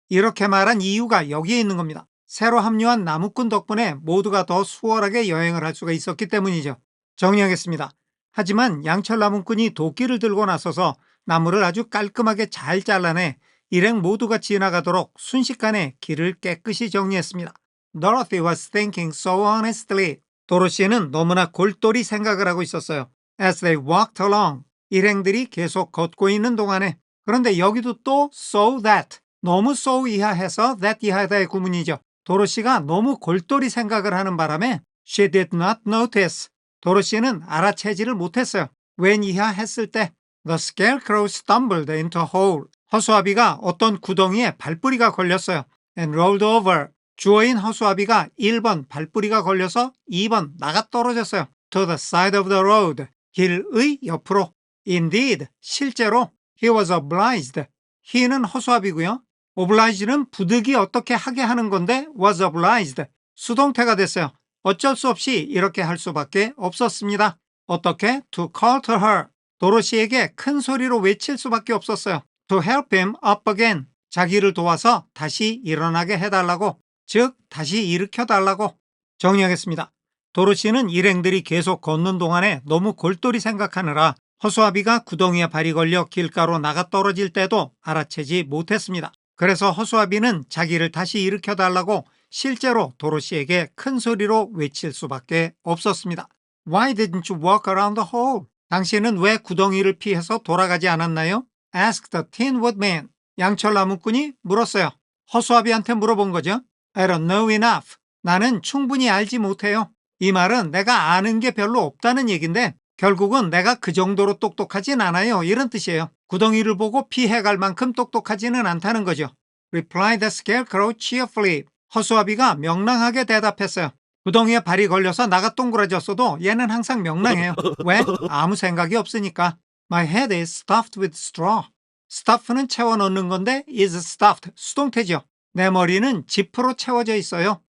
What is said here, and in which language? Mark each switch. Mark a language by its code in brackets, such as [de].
[ko] 이렇게 말한 이유가 여기에 있는 겁니다. 새로 합류한 나무꾼 덕분에 모두가 더 수월하게 여행을 할 수가 있었기 때문이죠. 정리하겠습니다. 하지만 양철 나무꾼이 도끼를 들고 나서서 나무를 아주 깔끔하게 잘 잘라내 일행 모두가 지나가도록 순식간에 길을 깨끗이 정리했습니다. [en] Dorothy was thinking so honestly. [ko] 도로시는 너무나 골똘히 생각을 하고 있었어요. [en] As they walked along. [ko] 일행들이 계속 걷고 있는 동안에. 그런데 여기도 또 [en] so that. [ko] 너무 so 이하해서 that 이하다의 구문이죠. 도로시가 너무 골똘히 생각을 하는 바람에 [en] she did not notice. [ko] 도로시는 알아채지를 못했어요. [en] when [ko] 이하했을 때 [en] the scarecrow stumbled into a hole. [ko] 허수아비가 어떤 구덩이에 발뿌리가 걸렸어요. [en] and rolled over. [ko] 주어인 허수아비가 1번 발뿌리가 걸려서 2번 나가 떨어졌어요. [en] To the side of the road. [ko] 길의 옆으로. [en] Indeed, [ko] 실제로 [en] he was obliged. [ko] he는 허수아비고요. oblige는 부득이 어떻게 하게 하는 건데 [en] was obliged. [ko] 수동태가 됐어요. 어쩔 수 없이 이렇게 할 수밖에 없었습니다. 어떻게? [en] To call to her. [ko] 도로시에게 큰 소리로 외칠 수밖에 없었어요. [en] To help him up again. [ko] 자기를 도와서 다시 일어나게 해달라고. 즉 다시 일으켜달라고. 정리하겠습니다. 도로시는 일행들이 계속 걷는 동안에 너무 골똘히 생각하느라 허수아비가 구덩이에 발이 걸려 길가로 나가 떨어질 때도 알아채지 못했습니다. 그래서 허수아비는 자기를 다시 일으켜달라고 실제로 도로시에게 큰 소리로 외칠 수밖에 없었습니다. [en] Why didn't you walk around the hole? [ko] 당신은 왜 구덩이를 피해서 돌아가지 않았나요? [en] Asked the Tin Woodman. [ko] 양철 나무꾼이 물었어요. 허수아비한테 물어본 거죠. [en] I don't know enough. [ko] 나는 충분히 알지 못해요. 이 말은 내가 아는 게 별로 없다는 얘기인데 결국은 내가 그 정도로 똑똑하진 않아요. 이런 뜻이에요. 구덩이를 보고 피해갈 만큼 똑똑하지는 않다는 거죠. [en] Replied the scarecrow cheerfully. [ko] 허수아비가 명랑하게 대답했어요. 구덩이에 발이 걸려서 나가 동그라졌어도 얘는 항상 명랑해요. 왜? 아무 생각이 없으니까. [en] My head is stuffed with straw. [ko] stuff는 채워 넣는 건데 [en] is stuffed, [ko] 수동태죠. 내 머리는 지프로 채워져 있어요.